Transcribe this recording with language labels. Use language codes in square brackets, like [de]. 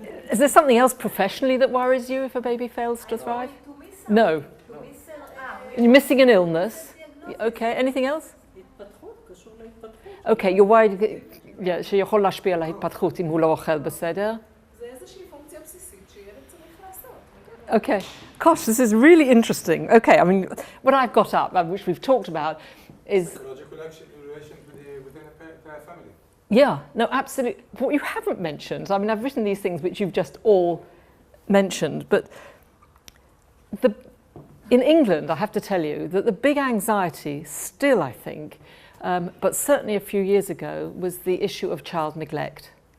[en] Is there something else professionally that worries you if a baby fails to thrive? No. You're missing an illness. Okay, anything else? Okay, you're worried [he] שיכול להשפיע על ההתפתחות אם הוא לא אוכל בסדר. זה איזושהי פונקציה בסיסית שילד צריך לעשות. [en] Okay, gosh, this is really interesting. Okay, I mean, what I've got up, which we've talked about, is... Psychological relation within a family. Yeah, no, absolutely. What you haven't mentioned, I mean, I've written these things which you've just all mentioned, but in England, I have to tell you that the big anxiety still, I think, but certainly a few years ago, was the issue of child neglect.